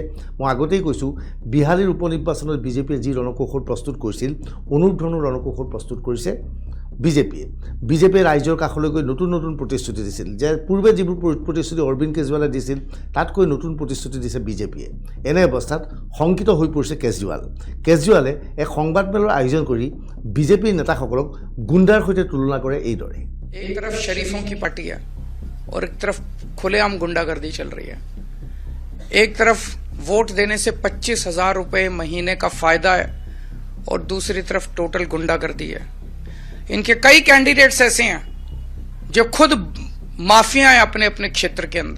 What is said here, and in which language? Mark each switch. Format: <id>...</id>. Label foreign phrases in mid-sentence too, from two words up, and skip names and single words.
<as>মই আগতেই কৈছোঁ, বিহালীৰ উপ নিৰ্বাচনত বিজেপিয়ে যি ৰণকৌশল প্ৰস্তুত কৰিছিল, অনুৰূপ ধৰণৰ ৰণকৌশল প্ৰস্তুত কৰিছে বিজেপিয়ে ৰাইজৰ কাষলৈ গৈ নতুন নতুন প্ৰতিশ্ৰুতি দিছিল। যে পূৰ্বে যিবোৰ প্ৰতিশ্ৰুতি অৰবিন্দ কেজৰিৱালে দিছিল, তাতকৈ নতুন প্ৰতিশ্ৰুতি দিছে বিজেপিয়ে। এনে অৱস্থাত শংকিত হৈ পৰিছে কেজৰিৱালে এক সংবাদমেলৰ আয়োজন কৰি বিজেপিৰ নেতাসকলক গুণ্ডাৰ সৈতে তুলনা কৰে এইদৰে।</as> <hi>एक तरफ शरीफों की पार्टी है और एक तरफ खुलेआम गुंडागर्दी चल रही है। एक तरफ वोट देने से 25,000 रुपए महीने का फायदा है और दूसरी तरफ टोटल गुंडागर्दी है। इनके कई कैंडिडेट्स ऐसे हैं जो खुद माफिया हैं अपने अपने क्षेत्र के अंदर।</hi>